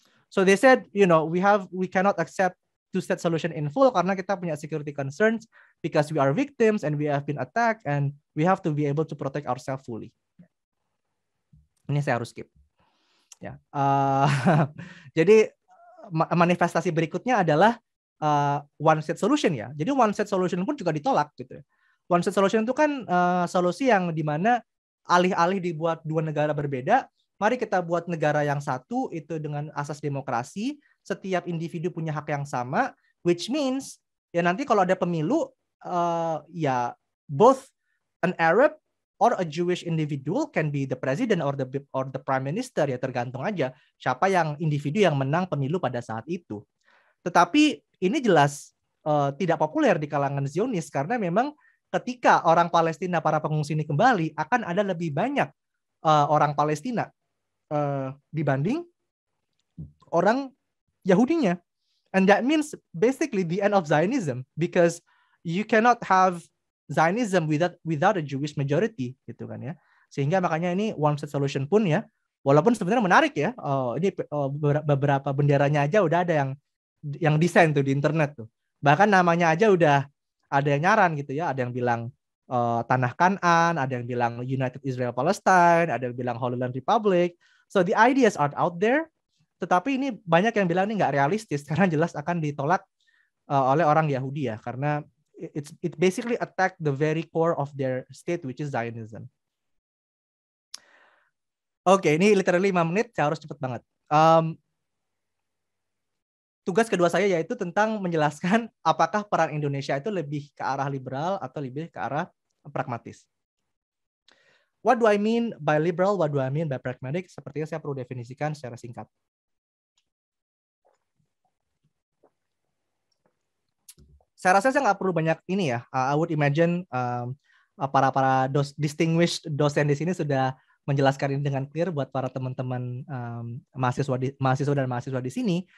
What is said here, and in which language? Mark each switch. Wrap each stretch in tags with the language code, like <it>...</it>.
<en>So they said, we cannot accept two-state solution in full</en> <id>karena kita punya</id> <en>security concerns because we are victims and we have been attacked and we have to be able to protect ourselves fully.</en> <id>Ini saya harus skip. Ya. Jadi manifestasi berikutnya adalah one state solution ya. Jadi one state solution pun juga ditolak gitu. One state solution itu kan solusi yang dimana alih-alih dibuat dua negara berbeda, mari kita buat negara yang satu itu dengan asas demokrasi, setiap individu punya hak yang sama,</id> <en>which means</en> <id>ya nanti kalau ada pemilu ya</id> <en>both an Arab or a Jewish individual can be the president or the prime minister,</en> <id>ya tergantung aja siapa yang individu yang menang pemilu pada saat itu. Tetapi ini jelas tidak populer di kalangan Zionis karena memang ketika orang Palestina, para pengungsi ini kembali, akan ada lebih banyak orang Palestina dibanding orang Yahudinya.</id> <en>And that means basically the end of Zionism because you cannot have Zionism without a Jewish majority</en> <id>gitu kan ya. Sehingga makanya ini one state solution pun ya, walaupun sebenarnya menarik ya. Ini beberapa benderanya aja udah ada yang desain tuh di internet tuh. Bahkan namanya aja udah ada yang nyaran gitu ya. Ada yang bilang Tanah Kanaan, ada yang bilang United Israel Palestine, ada yang bilang Holy Land Republic.</id> <en>So the ideas are out there.</en> <id>Tetapi ini banyak yang bilang ini nggak realistis karena jelas akan ditolak oleh orang Yahudi ya, karena</id> <en>it basically attack the very core of their state, which is Zionism.</en> <id>Oke, ini literally 5 menit, saya harus cepet banget. Tugas kedua saya yaitu tentang menjelaskan apakah peran Indonesia itu lebih ke arah liberal atau lebih ke arah pragmatis.</id> <en>What do I mean by liberal? What do I mean by pragmatic?</en> <id>Sepertinya saya perlu definisikan secara singkat. Saya rasa saya nggak perlu banyak ini ya.</id> <en>I would imagine</en> <id>para distinguished dosen di sini sudah menjelaskan ini dengan clear buat para teman-teman mahasiswa dan mahasiswa di sini.</id>